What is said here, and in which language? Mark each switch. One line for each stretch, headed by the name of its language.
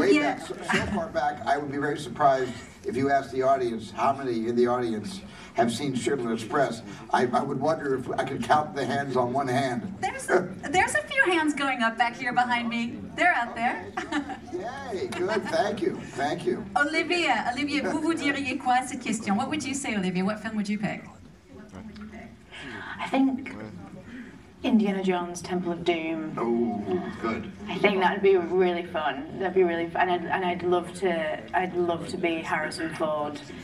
English: Way back, so far back, I would be very surprised if you asked the audience how many in the audience have seen Sugarland Express. I would wonder if I could count the hands on one hand. There's a few hands going up back here behind me. They're out there. Yay, good, thank you, thank you.
French: Olivia, vous diriez quoi à cette question?
English: What would you say, Olivia? What film would you pick? I think Indiana Jones, Temple of Doom. Oh, good. I think that'd be really fun. That'd be really fun, and I'd love to be Harrison Ford.